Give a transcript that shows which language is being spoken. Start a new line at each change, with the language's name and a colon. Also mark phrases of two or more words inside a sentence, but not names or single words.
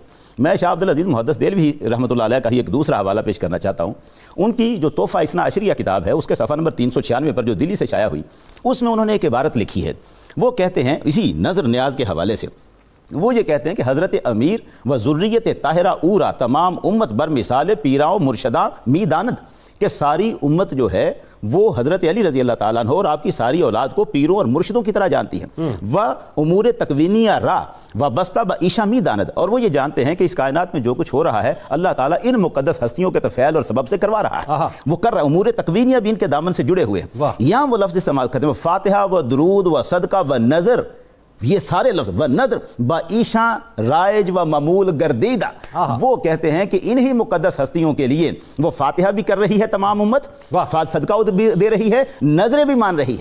Urdu: میں شاہ عبدالعزیز محدث دہلوی رحمۃ اللہ علیہ کا ہی ایک دوسرا حوالہ پیش کرنا چاہتا ہوں. ان کی جو تحفہ اثنا عشریہ کتاب ہے اس کے صفحہ نمبر 396 پر جو دلی سے شائع ہوئی، اس میں انہوں نے ایک عبارت لکھی ہے. وہ کہتے ہیں اسی نظر نیاز کے حوالے سے، وہ یہ کہتے ہیں کہ
Persian: حضرت امیر و ذریت طاہرہ اورا تمام امت بر مثال پیراؤں مرشداں می داند،
Urdu: کہ ساری امت جو ہے وہ حضرت علی رضی اللہ تعالیٰ عنہ اور آپ کی ساری اولاد کو پیروں اور مرشدوں کی طرح جانتی ہیں.
Persian: و امور تکوینیہ را و بستہ با عیشہ می داند،
Urdu: اور وہ یہ جانتے ہیں کہ اس کائنات میں جو کچھ ہو رہا ہے اللہ تعالیٰ ان مقدس ہستیوں کے فعل اور سبب سے کروا رہا ہے. وہ کر رہا ہے، امور تکوینیہ بھی ان کے دامن سے جڑے ہوئے ہیں. یہاں وہ لفظ استعمال کرتے ہیں
Persian: فاتحہ و درود و صدقہ و نظر
Urdu: یہ سارے لفظ
Persian: و نظر بعیشاں رائج و معمول گردیدہ،
Urdu: وہ کہتے ہیں کہ انہی مقدس ہستیوں کے لیے وہ فاتحہ بھی کر رہی ہے تمام امت، صدقہ بھی دے رہی ہے، نظریں بھی مان رہی ہے۔